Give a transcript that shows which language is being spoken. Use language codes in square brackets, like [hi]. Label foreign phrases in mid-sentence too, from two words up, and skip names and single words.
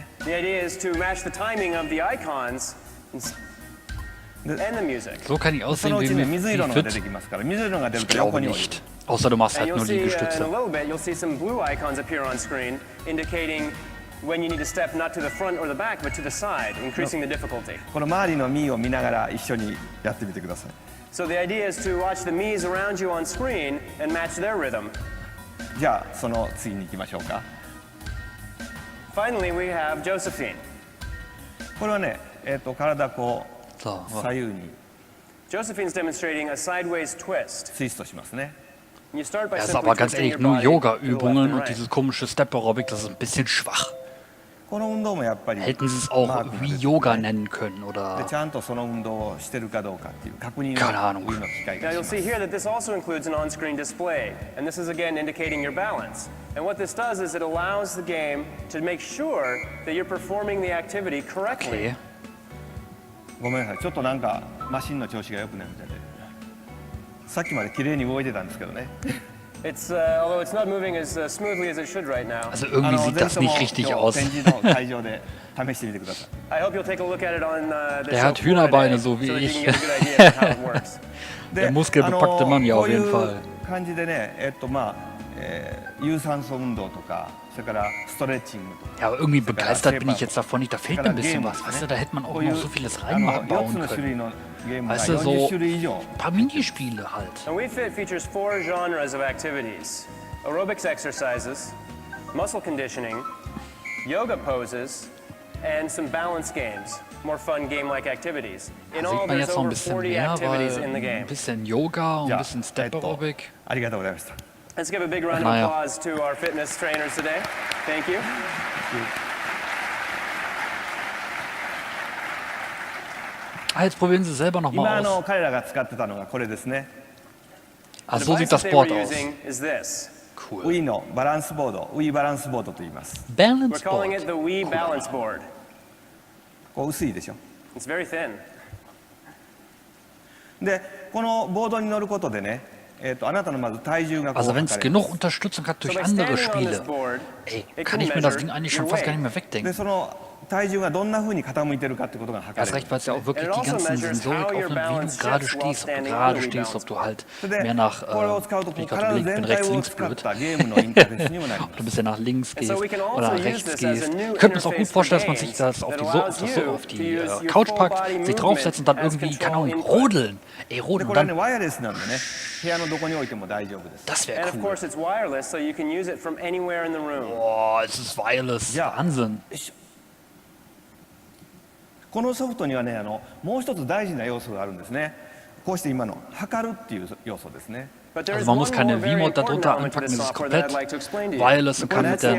[en] The idea is to match the timing of the icons and the music. [de] So kann ich [ja] その [de] aussehen [ja] うち [de] wie [ja] ね [de] wie [ja] 水色のが出 [de] fit. [ja] てきますから水色が出る [de] Ich [ja] と [de] glaube [ja] 横に降りる。 [de] nicht. Außer du machst [en] And [de] halt [en] you'll [de] nur [en] see in a [de] Liegestütze. [en] little bit, you'll see some blue icons appear on screen indicating when you need to step not to the front or the back but to the side, increasing the difficulty. [ja] この周りのミーを見ながら一緒にやってみてください。 [en] So the idea is to watch the Miis around you on screen and match their rhythm. [ja] じゃあその次に行きましょうか。 [en] Finally, we have Josephine. [ja] これはね体こう [en] So, [ja] 左右に [en] Josephine's demonstrating a sideways twist. [ja] ツイストしますね。 [en] You start by [de] ja, ist [en] simply [de] aber ganz [en] twisting [de] ehrlich, [en] your [de] nur [en] body to the left [de] Yoga-Übungen [en] and [de] und [en] right. [de] dieses komische Step-Aerobic, das ist ein bisschen schwach. [ja] この運動もやっぱり [de] Hätten sie es [ja] マー [de] auch [ja] クが [de] wie [ja] 出て [de] Yoga [ja] ね [de] nennen können [ja] で [de] oder... [ja] ちゃんとその運動をしてるかどうかっていう確認 [de] Keine [ja] の [de] Ahnung. [ja] 上の機会 [en] Now [ja] がし [en] you'll [ja] ます [en] see here that this also includes an on-screen display, and this is again indicating your balance. And what this does is it allows the game to make sure that you're performing the activity correctly. Okay. [ja] ごめんなさいちょっとなんかマシンの調子が良くないみたいでさっきまで綺麗に動いてたんですけどね [en] It's although it's not moving as smoothly as it should right now. [de] Also irgendwie sieht [ja] ぜ [de] das [ja] ひとも [de] nicht richtig [ja] 今日 [de] aus. [ja] 展示の会場で試してみてください [en] I hope you'll take a look at it on the [de] Der [en] show [de] hat [en] floor [de] Hühnerbeine, [en] today, [de] so wie [en] so that you [de] ich. [en] can get a good idea of how it works. [de] Der muskelbepackte Mann, ja, [ja] こ [de] auf [ja] うい [de] jeden [ja] う [de] Fall. [ja] 感じでね有酸素運動とかそれからストレッチングとか [de] Ja, aber irgendwie begeistert bin ich jetzt davon nicht. Da fehlt mir ein bisschen was. Weißt du, da hätte man auch noch so vieles [ja] 4 [de] reinbauen [ja] つの種類 [de] können. [ja] のゲームが [de] Weißt du, [ja] 40 [de] so [ja] 種類以上 [de] ein paar Minispiele halt. [en] And WiiFit features 4 genres of activities: aerobics exercises, muscle conditioning, yoga poses, and some balance games. More fun game-like activities. In [de] Da [en] all, [de] sieht man [en] there's [de] jetzt noch ein [en] over [de] bisschen [en] 40 [de] mehr, [en] activities [de] weil [en] in the [de] ein [en] game. [de] bisschen Yoga und ein Ja, bisschen Step-Aerobic. [ja] ありがとうございました [en] Let's give a big round of [de] Naja. [en] applause to our fitness trainers today. Thank you. [de] Ah, jetzt probieren Sie es selber [ja] 今 [de] nochmal aus. [ja] 彼らが使ってたのがこれですね [de] Ah, [en] The [de] so [en] device [de] sieht das [en] that they were [de] Board aus. [en] using is this. [de] Cool. [ja] Wii のバランスボード Wii バランスボードと言います [en] We're Balance calling Board. it the Wii Balance Board. [ja] こう薄いでしょ [en] It's very thin. [ja] でこのボードに乗ることでねあなたのまず体重がこう [de] Also wenn [ja] 測 [de] es [ja] れる [de] genug Unterstützung hat [en] So [de] durch [en] by [de] andere [en] standing on this [de] Spiele, [en] board, [de] ey, [en] it [de] kann [en] can [de] ich mir das [en] measure [de] Ding eigentlich [en] your [de] schon fast gar nicht [en] weight. [de] mehr [ja] で [de] wegdenken. [ja] その体重がどんな風に傾いてるかってことが測 [de] Erst [ja] れ [de] recht, [ja] る [de] weil es ja auch wirklich [en] And it [de] die [en] also [de] ganzen [en] measures [de] Sensorik [en] how your [de] aufnimmt, wie [en] balance [de] du gerade [en] shifts while [de] stehst, ob du [en] standing [de] gerade [en] on the [de] stehst, ob du halt [ja] それで [de] mehr nach, [ja] これを使うと [de] bin [ja] こう [de] ich gerade [ja] 体 [de] überlegt, bin [ja] 全 [de] rechts, [ja] 体を [de] links [ja] 使っ [de] blöd. [ja] たゲームのインターフェースにもなりま [de] Ob du ein [ja] す [de] bisschen nach links [en] And so [de] gehst [en] we can also [de] oder [en] use [de] rechts [en] this as a [de] gehst. [en] new [de] Ich könnte mir das auch gut [en] interface for [de] vorstellen, dass man sich [en] games [de] das auf [en] that [de] die, [en] allows you [de] auf [en] to [de] die [en] use your [de] Couch [en] full [de] packt, [en] body [de] sich draufsetzt und dann [en] movement [de] irgendwie, [en] as [de] keine Ahnung, [en] control [de] rodeln. Ey, [ja] で [de] rodeln [ja] こ [de] und [ja] れはね [de] dann, [ja] ワイヤレスなんでね部屋のどこに置いても大丈夫です [de] das [en] And [de] wäre [en] of [de] cool. [en] course, it's wireless, so you can use it from anywhere in the room. [de] Boah, es ist wireless. Ja. Wahnsinn. [ja] このソフトにはねもう一つ大事な要素があるんですねこうして今の測るっていう要素ですね [en] But there [de] Also [en] is [de] man [en] one [de] muss [en] more [de] keine [en] very [de] V-Mod [en] important [de] darunter [en] element to [de] anpacken, [en] this [de] das ist [en] software that I'd [de] komplett [en] like to explain to you. [de] wireless und kann [en] And [de] mit [en] that's the